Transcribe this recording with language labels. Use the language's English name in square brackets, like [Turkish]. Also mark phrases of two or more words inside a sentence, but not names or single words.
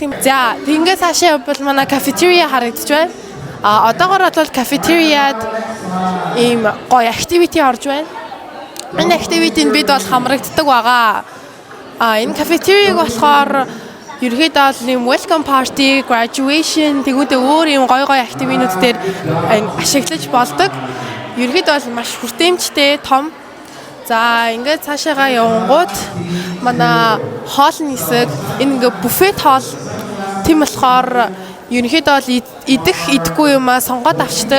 [Mongolian] Тийм. За тэгээд цаашаа явбал манай кафетерия харагдчих байна. Одоогоор бол кафетериад ийм гоё activity орж байна. Энэ activity-нд бид бол хамрагддаг байгаа. Энэ кафетерийг болохоор ерөөдөө бол ийм [English] welcome party, [Mongolian] graduation тэгвэл өөр ийм гоё activity-нууд дээр ашиглаж болдог. Ерөөдөө бол маш хүртээмжтэй, том. За ингээд цаашаагаа явангууд манай хоолны хэсэг энэ ингээд буфет хоол тийм болохоор ерөнхийдөө бол идэх идэхгүй юмаа сонгоод авчдаг.